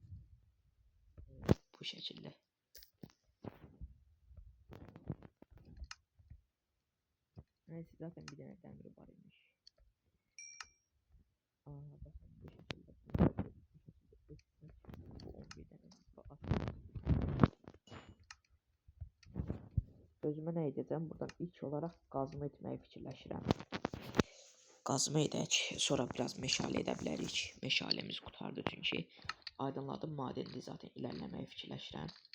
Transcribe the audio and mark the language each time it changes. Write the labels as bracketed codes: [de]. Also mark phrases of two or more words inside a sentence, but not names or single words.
[tr] Bu şekilde. Neyse zaten bir tane demir var imiş. Aa bakın bu şekilde. Bu 11 tane at. [az] Özümə nə edəcəm? Buradan ilk olaraq qazma etməyi fikirləşirəm. Qazma edək, sonra biraz meşale edə bilərik. Meşalemiz qutardı çünki. [tr] Aydınladım madeni zaten [az] ilerləməyi fikirləşirəm.